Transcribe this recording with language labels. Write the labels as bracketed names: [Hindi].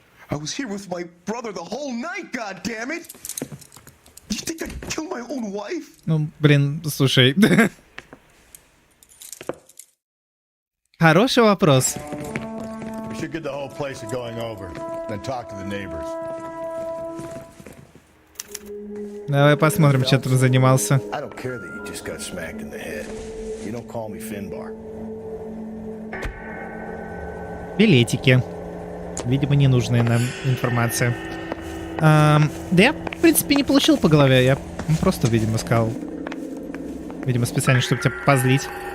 [English] I was here with my brother the whole night, goddammit! You think I'd kill my own wife? [Russian] Ну, блин, слушай. Хороший вопрос. [English] Should get the whole place going over, then talk to the neighbors. [Russian] Давай посмотрим, чем ты занимался. [English] I don't care that you just got smacked in the head. You don't call me Finbar. [Russian] Билетики. Видимо, ненужная нам информация. Да я, в принципе, не получил по голове. Я просто, видимо, сказал. Видимо, специально, чтобы тебя позлить.